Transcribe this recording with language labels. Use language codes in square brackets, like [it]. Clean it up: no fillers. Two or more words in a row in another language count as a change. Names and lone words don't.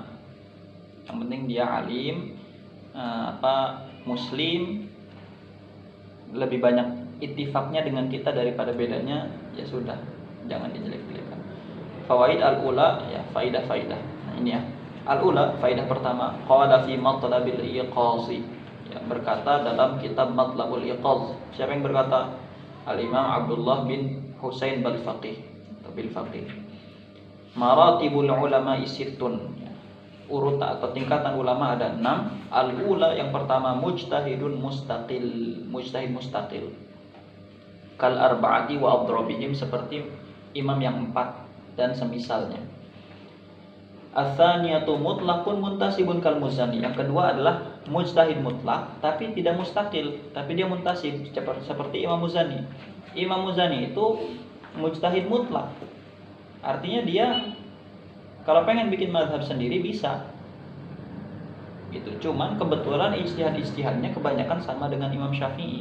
[id] Yang penting dia alim, muslim, lebih banyak ittifaknya dengan kita daripada bedanya, ya sudah, jangan dijelek-jelekan. [ar] الفوائد الأولى, ya, faidah-faidah. [id] Nah, ini ya. Al-ula, faidah pertama, [ar] قال في مطلب الإيقاظ, ya, [id] berkata dalam kitab Matlabul Iqaz. Siapa yang berkata? Al-Imam Abdullah bin Husain Bil-Faqih. [ar] مراتب العلماء ستة, ya. [id] Urut atau tingkatan ulama ada 6. Al-ula, yang pertama, [ar] مجتهد مستقل. كالأربعة وأضرابهم, [id] seperti imam yang 4. dan semisalnya. [ar] الثانية مطلق منتسب كالمزني. [id] Yang kedua adalah mujtahid mutlak tapi tidak mustaqil, tapi dia muntasib seperti Imam Muzani. Imam Muzani itu mujtahid mutlak. Artinya dia kalau pengen bikin mazhab sendiri bisa. Itu cuman kebetulan ijtihad-ijtihadnya kebanyakan sama dengan Imam Syafi'i.